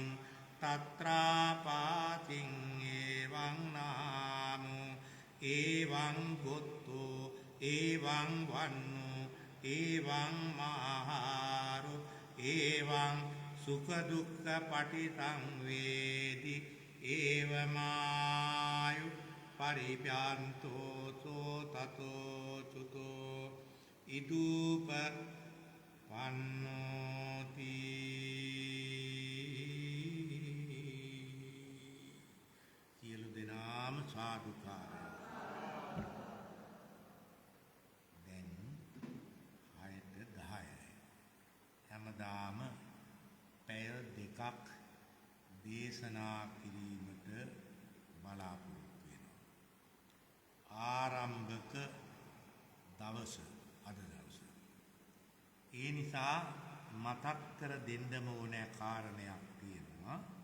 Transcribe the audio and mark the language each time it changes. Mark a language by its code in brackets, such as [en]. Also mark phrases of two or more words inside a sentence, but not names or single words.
[pi] තත්‍රාපාතින් එවං නාමෝ එවං ගොත්තෝ එවං වන්නෝ එවං මාහාරෝ එවං සුඛ දුක්ඛ පටිසංවේදී එව මායු පරිප්‍යන්තෝ සෝ තතෝ චුතෝ ඉදූප [si] වන්නෝති සියලු දෙනාම සාදුකාරය දැන් 6:10යි හැමදාම පැය දෙකක් දේශනා කිරීමට බලාපොරොත්තු වෙනවා ආරම්භක දවස අද දවස ඒ නිසා මතක් කර දෙන්නම ඕනෑ කාරණයක් තියෙනවා